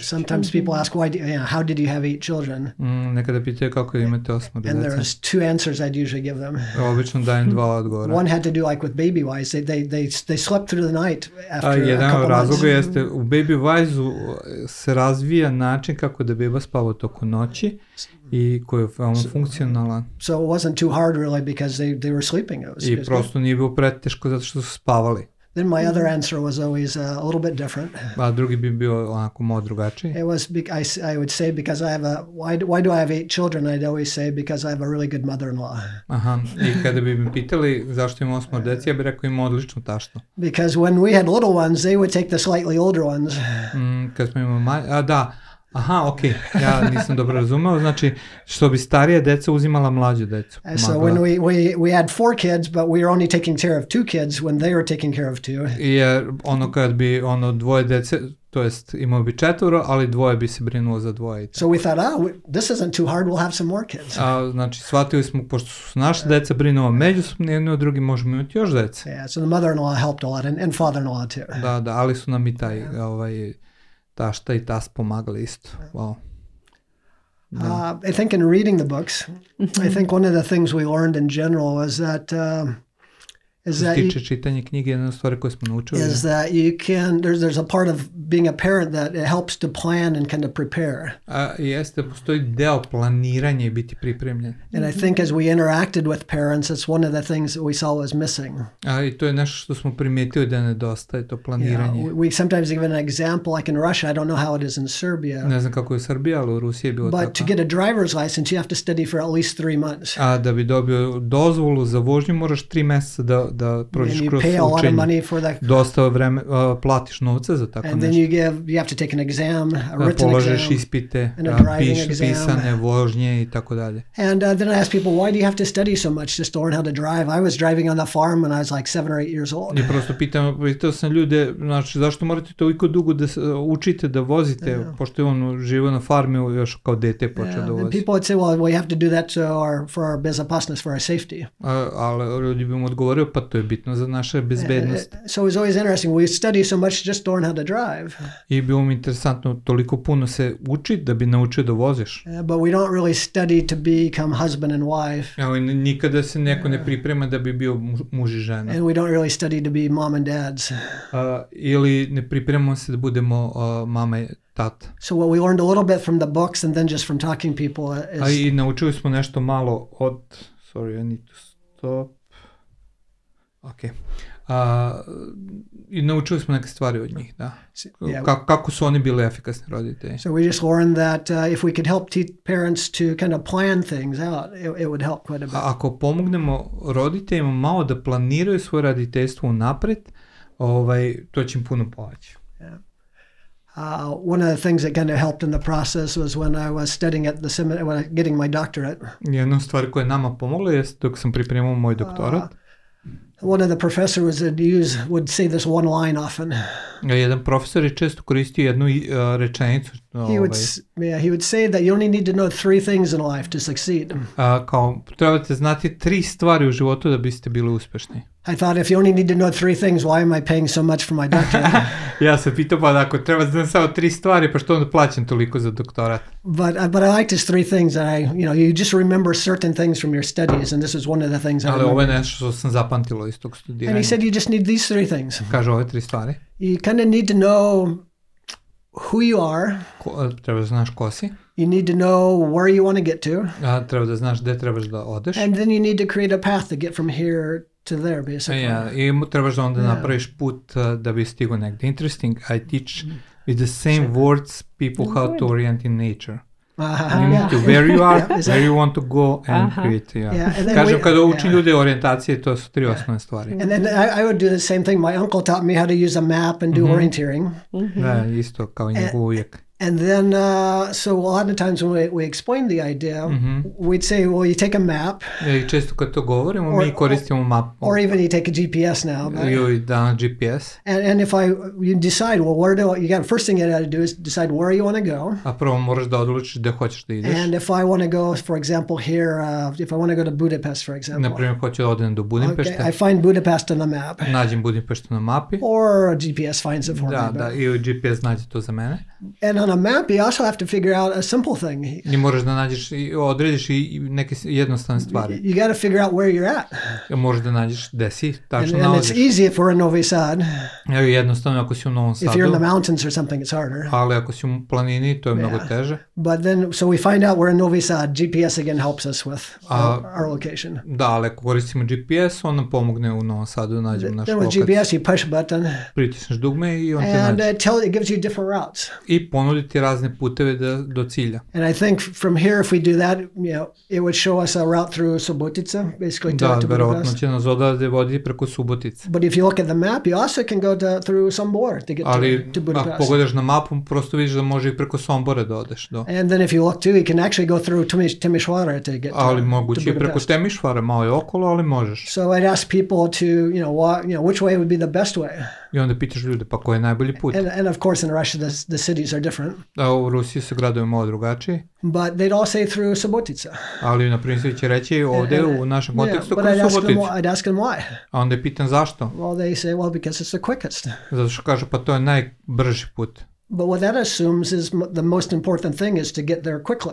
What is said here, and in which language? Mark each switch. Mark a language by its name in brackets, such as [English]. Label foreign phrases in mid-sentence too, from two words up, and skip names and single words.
[English] Sometimes people ask, how did you have 8 children? [Serbian] Nekada pitaju kako imate 8 djece. [English] And there's 2 answers I'd usually give them. [Serbian] Obično dajem 2 odgovora. [English] One had to do like with Baby Wise, they slept through the night after a couple months. [Serbian] Jedan od razloga jeste, u Baby Wise-u se razvija način kako da beba spava tokom noći i koji je veoma funkcionalan. [English] So it wasn't too hard really because they were sleeping. [Serbian] I prosto nije bilo preteško zato što su spavali. [English] then my other answer was always a little bit different. [Serbian] A drugi bi bio onako malo drugačiji. [English] It was, I would say, because I have why do I have 8 children? I'd always say, because I have a really good mother-in-law. [Serbian] Aha, i kada bi me pitali zašto imam 8 dece, ja bih rekao imam odličnu taštu. [English] Because when we had little ones, they would take the slightly older ones. [Serbian] Kad smo imali, aha, okej, ja nisam dobro razumeo, znači što bi starije deca uzimala mlađu decu. [English] So when we had 4 kids, but we were only taking care of 2 kids when they were taking care of 2. [Serbian] Jer kad bi dvoje dece, to jest imao bi 4, ali dvoje bi se brinulo za dvoje. [English] So we thought, this isn't too hard, we'll have some more kids. [Serbian] Znači shvatili smo, pošto su naše deca brinuo međusobno, jedni od drugih možemo imati još dece. [English] Yeah, so the mother-in-law helped a lot, and father-in-law too. [Serbian] Da, ali su nam i taj, tašta i tas pomagali isto. [English] Wow. I think in reading the books, I think one of the things we learned in general was that [Serbian] tiče čitanje knjige, jedna stvar koju smo naučili [English] is that you can, there's a part of being a parent that it helps to plan and kind of prepare. [Serbian] Jeste, postoji deo planiranja i biti pripremljen. [English] And I think as we interacted with parents, it's one of the things that we saw was missing. [Serbian] I to je nešto što smo primijetili da nedostaje, to planiranje. [English] We sometimes give an example, like in Russia, I don't know how it is in Serbia. [Serbian] Ne znam kako je u Srbiji, ali u Rusiji je bilo tako. [English] But to get a driver's license, you have to study for at least 3 months. [Serbian] Da bi dobio dozvolu za vožnju, moraš 3 mjeseca da prođeš kroz učenje. Dosta vreme platiš novca za tako nešto. [English] And then you have to take an exam, a written [Serbian] položeš [English] exam, [Serbian] ispite, [English] and a driving exam. [Serbian] pisane vožnje i tako dalje. [English] And then I ask people, why do you have to study so much just to learn how to drive? I was driving on the farm when I was like 7 or 8 years old. [Serbian] I prosto pitao sam ljude, znači zašto morate toliko dugo da učite da vozite, pošto je on živio na farmi još kao dete počeo da vozi. [English] And people would say, well, we have to do that for our bezopasnost, for our safety. [Serbian] Ali ljudi bi mu odgovorio, pa to je bitno za naše bezbednost. [English] So it was always interesting. We study so much just to learn how to drive. [Serbian] I bilo mi interesantno, toliko puno se uči da bi naučio da voziš. [English] But we don't really study to become husband and wife. [Serbian] Ali nikada se neko ne priprema da bi bio muž i žena. [English] And we don't really study to be mom and dads. [Serbian] Ili ne pripremamo se da budemo mama i tata. [English] So what we learned a little bit from the books and then just from talking people is... [Serbian] I naučili smo nešto malo od... [English] Sorry, I need to stop. Okay. [Serbian] I naučili smo neke stvari od njih, da. Kako su oni bili efikasni roditelji. [English] So we just learned that if we could help parents to kind of plan things out, it would help quite a bit. [Serbian] Ako pomognemo roditeljima malo da planiraju svoje roditeljstvo unapred, to će im puno pomoći. [English] One of the things that kind of helped in the process was when I was studying at the seminary, getting my doctorate. [Serbian] Jedna stvar koja je nama pomogla je dok sam pripremao moj doktorat. [English] One of the professors would say this one line often. [Serbian] Jedan profesor je često koristio jednu rečenicu. [English] He would say that you only need to know 3 things in life to succeed. [Serbian] Kao trebate znati 3 stvari u životu da biste bili uspešni. [English] I thought if you only need to know 3 things, why am I paying so much for my doctorate? [Serbian] Ja sam pitao, pa ako treba znati samo 3 stvari, pa što onda plaćam toliko za doktorat? [English] But I like these 3 things that you just remember certain things from your studies, and this is one of the things I remember. [Serbian] Ali ovo je nešto što sam zapamtilo iz tog studiranja. [English] And he said you just need these 3 things. [Serbian] Kaže ove 3 stvari. [English] You kind of need to know who you are. [Serbian] Treba da znaš ko si. [English] You need to know where you want to get to. [Serbian] Treba da znaš gde trebaš da odeš. [English] And then you need to create a path to get from here to there, basically. [Serbian] I trebaš da onda napraviš put da bi stigao negde. [English] Interesting, I teach with the same words people how to orient in nature. You need to where you are, where you want to go and create. [Serbian] Kažem, kada učim ljude orijentacije, to su 3 osnovne stvari. [English] And then I would do the same thing. My uncle taught me how to use a map and do orienteering. [Serbian] Da, isto kao njegov uvijek. [English] And then, so a lot of times when we explain the idea, we'd say, well, you take a map. [Serbian] I često kad to govorimo, mi koristimo mapu. [English] Or even you take a GPS now. [Serbian] Da, GPS. [English] And if you decide, well, first thing you got to do is decide where you want to go. [Serbian] A prvo moraš da odlučiš gde hoćeš da ideš. [English] And if I want to go, for example, here, if I want to go to Budapest, for example. [Serbian] Na primjer, hoću da odem do Budimpešte. [English] Okay, I find Budapest on the map. [Serbian] Nađem Budimpešte na mapi. [English] Or GPS finds it for me. [Serbian] Da, i GPS nađe to za mene. [English] And on a map, you also have to figure out a simple thing. [Serbian] I moraš da nađeš i odrediš i neke jednostavne stvari. [English] You got to figure out where you're at. [Serbian] Možeš da nađeš gde si, tačno nalaziš. [English] And it's easy if we're in Novi Sad. [Serbian] Jednostavno ako si u Novom Sadu. [English] If you're in the mountains or something, it's harder. [Serbian] Ali ako si u planini, to je mnogo teže. [English] But then, so we find out we're in Novi Sad. GPS again helps us with our location. [Serbian] Da, ali ako koristimo GPS, on nam pomogne u Novom Sadu da nađemo našu lokaciju. [English] Then with GPS, you push a button. [Serbian] Pritisneš dugme i on te [English] And [Serbian] nađe. [English] it gives you different routes. [Serbian] I ponudi ti razne puteve do cilja. [English] And I think from here, if we do that, it would show us a route through Subotica, basically to Budapest. [Serbian] Da, verovatno će nas odavde voditi preko Subotice. [English] But if you look at the map, you also can go through Sombor to get to Budapest. [Serbian] Ako pogledaš na mapu, prosto vidiš da može i preko Sombora da odeš do. [English] And then if you look too, you can actually go through Timișoara to get [Serbian] ali [English] to [Serbian] moguće i preko Temišvara, malo je okolo, ali možeš. [English] So I'd ask people to, which way would be the best way. [Serbian] I onda pitaš ljude, pa koji je najbolji put? [English] And of course in Russia the cities are different. [Serbian] Da, u Rusiji su gradovi malo drugačiji. [English] But they'd all say through Subotica. [Serbian] Ali na primjer će reći ovdje u našem kontekstu kroz Suboticu. [English] I'd ask them why. [Serbian] A onda je pitan zašto? [English] Well, they say, because it's the quickest. [Serbian] Zato što kažu, pa to je najbrži put. [English] But what that assumes is the most important thing is to get there quickly.